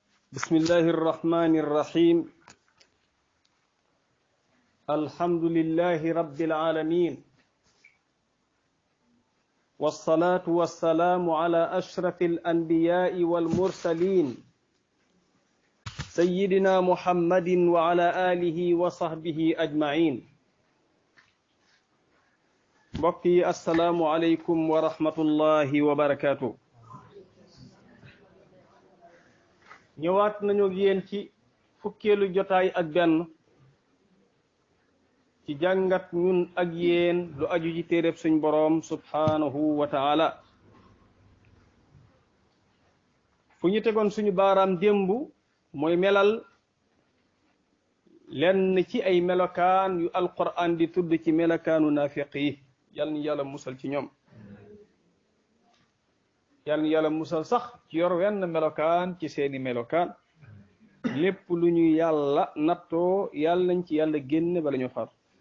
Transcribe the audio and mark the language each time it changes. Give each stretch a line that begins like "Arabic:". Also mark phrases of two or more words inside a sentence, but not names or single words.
Arabic: بسم الله الرحمن الرحيم الحمد لله رب العالمين والصلاة والسلام على أشرف الأنبياء والمرسلين سيدنا محمد وعلى آله وصحبه أجمعين بقي السلام عليكم ورحمة الله وبركاته
Wolof: ñëwaat nañu ak yéen ci fukkeelu jotaay ak benn ci jàngat ñun ak yéen lu aju ci téereb suñ boroom
Arabic: سبحانه وتعالى
Wolof: fu ñu tegoon suñu baaraam démb mooy melal lenn ci ay melokaan yu alquran di tudd ci melokaanu naafiq yi yàlla ni yàlla musal ci ñoom yàlla ni yàlla musal sax ci yor wenn melokaan ci seeni melokaan lépp lu ñu yàlla nattoo yàlla nañ ci yàlla génn bala ñu far